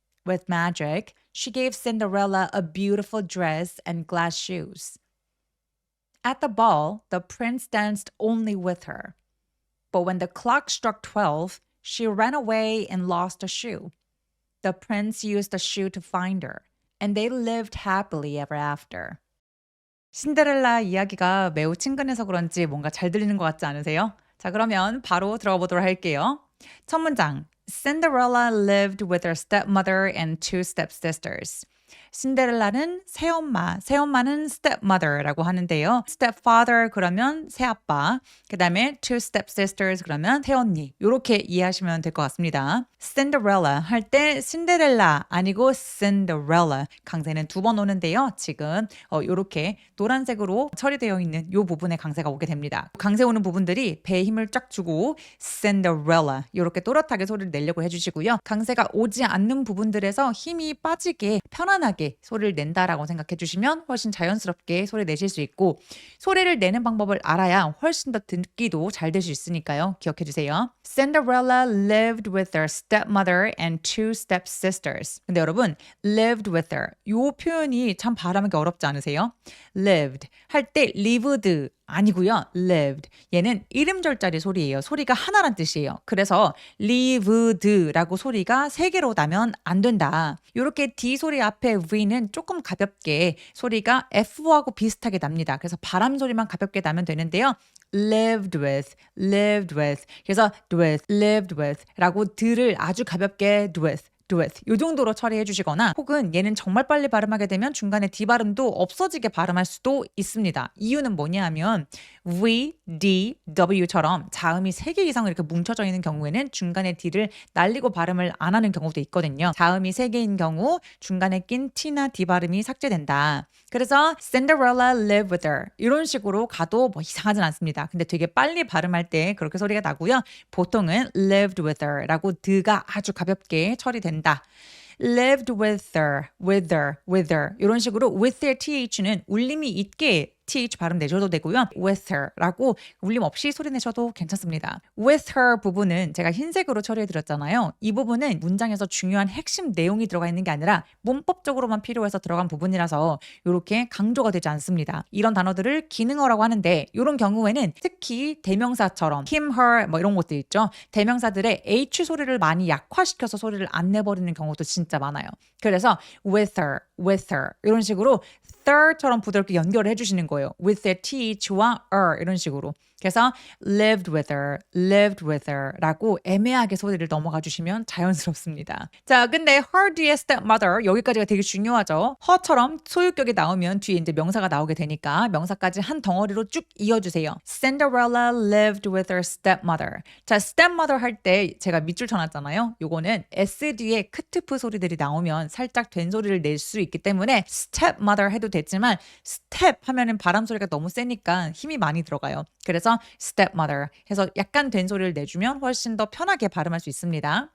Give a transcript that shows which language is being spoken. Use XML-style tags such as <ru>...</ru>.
<en>With magic, she gave Cinderella a beautiful dress and glass shoes. At the ball, the prince danced only with her. But when the clock struck 12, she ran away and lost a shoe. The prince used the shoe to find her, and they lived happily ever after.</en> <ko>신데렐라 이야기가 매우 친근해서 그런지 뭔가 잘 들리는 것 같지 않으세요? 자, 그러면 바로 들어가 보도록 할게요. 첫 문장.</ko> <en>Cinderella lived with her stepmother and two stepsisters.</en> <ko>신데렐라는 새엄마, 새엄마는 stepmother라고 하는데요. stepfather 그러면 새아빠, 그 다음에</ko> <en>two stepsisters</en> <ko>그러면 새언니, 이렇게 이해하시면 될 것 같습니다. Cinderella 할 때 신데렐라 아니고 Cinderella, 강세는 두 번 오는데요. 지금 이렇게 노란색으로 처리되어 있는 이 부분에 강세가 오게 됩니다. 강세 오는 부분들이 배에 힘을 쫙 주고 Cinderella 이렇게 또렷하게 소리를 내려고 해주시고요. 강세가 오지 않는 부분들에서 힘이 빠지게 편안하게 편하게 소리를 낸다라고 생각해 주시면 훨씬 자연스럽게 소리 내실 수 있고 소리를 내는 방법을 알아야 훨씬 더 듣기도 잘 될 수 있으니까요. 기억해 주세요.</ko> <en>Cinderella lived with her stepmother and two stepsisters.</en> <ko>근데 여러분</ko> <en>lived with her</en> <ko>이 표현이 참 발음하기 어렵지 않으세요? lived 할 때 lived 아니고요. lived. 얘는 이름절짜리 소리예요. 소리가 하나란 뜻이에요. 그래서 lived라고 소리가 세 개로 나면 안 된다. 이렇게 D 소리 앞에 V는 조금 가볍게 소리가 F하고 비슷하게 납니다. 그래서 바람 소리만 가볍게 나면 되는데요.</ko> <en>lived with, lived with.</en> <ko>그래서</ko> <en>with, lived with</en> <ko>라고 들을 아주 가볍게 with. 이 정도로 처리해 주시거나 혹은 얘는 정말 빨리 발음하게 되면 중간에 D 발음도 없어지게 발음할 수도 있습니다. 이유는 뭐냐 하면 V, D, W처럼 자음이 3개 이상 이렇게 뭉쳐져 있는 경우에는 중간에 D를 날리고 발음을 안 하는 경우도 있거든요. 자음이 3개인 경우 중간에 낀 T나 D 발음이 삭제된다. 그래서</ko> <en>Cinderella lived with her</en> <ko>이런 식으로 가도 뭐 이상하진 않습니다. 근데 되게 빨리 발음할 때 그렇게 소리가 나고요. 보통은</ko> <en>lived with her</en> <ko>라고 드가 아주 가볍게 처리된다.</ko> <en>lived with her, with her, with her</en> <ko>이런 식으로 with their th는 울림이 있게 th 발음 내셔도 되고요. with her라고 울림 없이 소리 내셔도 괜찮습니다. with her 부분은 제가 흰색으로 처리해 드렸잖아요. 이 부분은 문장에서 중요한 핵심 내용이 들어가 있는 게 아니라 문법적으로만 필요해서 들어간 부분이라서 이렇게 강조가 되지 않습니다. 이런 단어들을 기능어라고 하는데 이런 경우에는 특히 대명사처럼 him, her 뭐 이런 것들 있죠. 대명사들의 h 소리를 많이 약화시켜서 소리를 안 내버리는 경우도 진짜 많아요. 그래서 with her 이런 식으로 thir처럼 부드럽게 연결을 해주시는 거예요. with their th와 이런 식으로. 그래서</ko> <en>lived with her</en> <ko>라고 애매하게 소리를 넘어가 주시면 자연스럽습니다. 자, 근데 her 뒤에 stepmother 여기까지가 되게 중요하죠. her처럼 소유격이 나오면 뒤에 이제 명사가 나오게 되니까 명사까지 한 덩어리로 쭉 이어주세요.</ko> <en>Cinderella lived with her stepmother.</en> <ko>자, stepmother 할 때 제가 밑줄 쳐놨잖아요. 요거는 S 뒤에 크트프 소리들이 나오면 살짝 된 소리를 낼 수 있기 때문에 stepmother 해도 됐지만 step 하면은 바람 소리가 너무 세니까 힘이 많이 들어가요. 그래서 stepmother 해서 약간 된 소리를 내주면 훨씬 더 편하게 발음할 수 있습니다.</ko>